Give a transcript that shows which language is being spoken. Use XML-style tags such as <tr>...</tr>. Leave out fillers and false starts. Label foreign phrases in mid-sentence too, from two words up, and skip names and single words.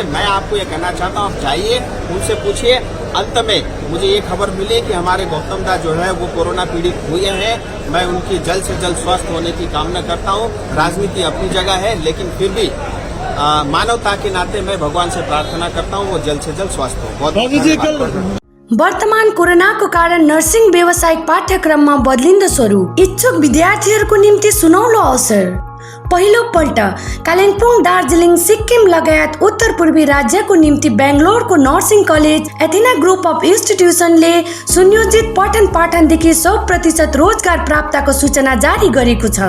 <hi>मैं आपको ये कहना चाहता हूँ, आप जाइए, उनसे पूछिए। अंत में मुझे ये खबर मिली कि हमारे गौतम दा जो है वो कोरोना पीड़ित हुए हैं। मैं उनकी जल्द से जल्द स्वस्थ होने की कामना करता हूँ। राजनीति अपनी जगह है, लेकिन फिर भी मानवता के नाते मैं भगवान से प्रार्थना करता हूँ वो जल्द से जल्द स्वस्थ हो। बहुत धन्यवाद।</hi> <ne>वर्तमान कोरोनाको कारण नर्सिङ व्यावसायिक पाठ्यक्रममा बदलिँदो स्वरूप इच्छुक विद्यार्थीहरूको निम्ति सुनौलो अवसर। पहिलो पल्ट कालिम्पोङ, दार्जिलिङ, सिक्किम लगायत उत्तर पूर्वी राज्यको निम्ति बेंगलोरको</ne> <en>nursing college</en> <ne>एथेना ग्रुप अफ इन्स्टिट्युसनले सुनियोजित पठन पाठनदेखि 100% रोजगार प्राप्तको सूचना जारी गरेको छ।</ne>